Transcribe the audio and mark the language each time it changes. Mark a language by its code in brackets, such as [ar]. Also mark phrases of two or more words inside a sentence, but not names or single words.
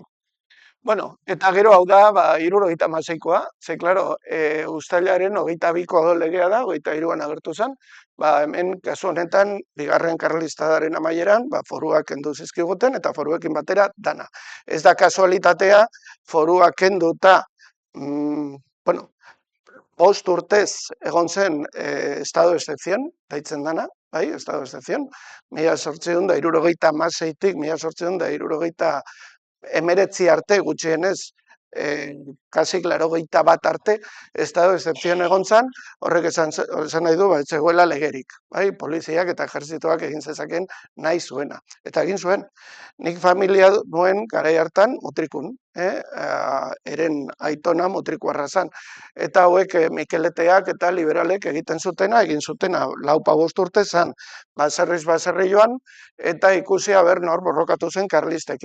[eu] Bueno, eta gero hau da, 76koa, ze, klaro, uztailaren 22ko legea da, 23an agertu zen, hemen, kasu honetan, bigarren karlistadaren amaieran, foruak kendu zizkiguten, eta foruekin batera dana. Ez da kasualitatea, foruak kenduta, bueno, 5 urtez egon zen [es] estado de excepción, [eu] daitzen dana, bai, [es] estado de excepción, [eu] 1876tik 1879 arte gutxienez, kasik 81 arte, [es] estado de excepción [eu] egon zen, horrek esan nahi du, ez zegoela legerik, bai, poliziak eta ejerzitoak egin zezaken nahi zuena. Eta egin zuen, nik familia nuen garai hartan mutrikun, eren aitona mutrikuarra zan. Eta hauek Mikeleteak eta liberalek egin zutena 4-5 urte zan, baserri joan, eta ikusi aber nor borrokatu zen karlistekin.